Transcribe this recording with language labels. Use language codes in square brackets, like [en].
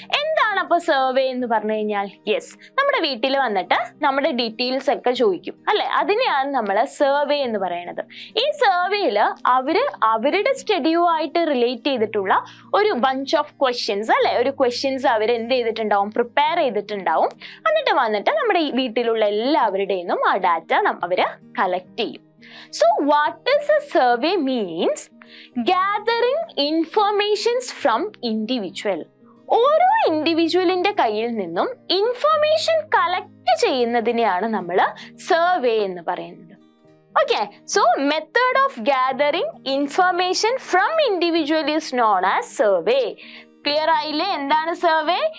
[ml] എന്താണ് അപ്പൊ സർവേ എന്ന് പറഞ്ഞു കഴിഞ്ഞാൽ? യെസ്, നമ്മുടെ വീട്ടിൽ വന്നിട്ട് നമ്മുടെ ഡീറ്റെയിൽസ് ഒക്കെ ചോദിക്കും, അല്ലെ? അതിനെയാണ് നമ്മൾ സർവേ എന്ന് പറയുന്നത്. ഈ സർവേയിൽ അവരുടെ സ്റ്റഡിയുമായിട്ട് റിലേറ്റ് ചെയ്തിട്ടുള്ള ഒരു [en] bunch of questions [ml] അല്ലെ, ഒരു ക്വസ്റ്റ്യൻസ് അവർ എന്ത് ചെയ്തിട്ടുണ്ടാവും, പ്രിപ്പയർ ചെയ്തിട്ടുണ്ടാവും. എന്നിട്ട് വന്നിട്ട് നമ്മുടെ ഈ വീട്ടിലുള്ള എല്ലാവരുടെയും ആ ഡാറ്റ അവർ കളക്ട് ചെയ്യും. [en] So what does a survey means? Gathering informations from individual. [ml] ഓരോ ഇൻഡിവിജ്വലിന്റെ കയ്യിൽ നിന്നും ഇൻഫർമേഷൻ കളക്ട് ചെയ്യുന്നതിനെയാണ് നമ്മൾ സർവേ എന്ന് പറയുന്നത്. [en] Okay, so method of gathering information from individual is known as survey. [ml] Clear ആയില്ലേ? എന്താണ് സർവേ?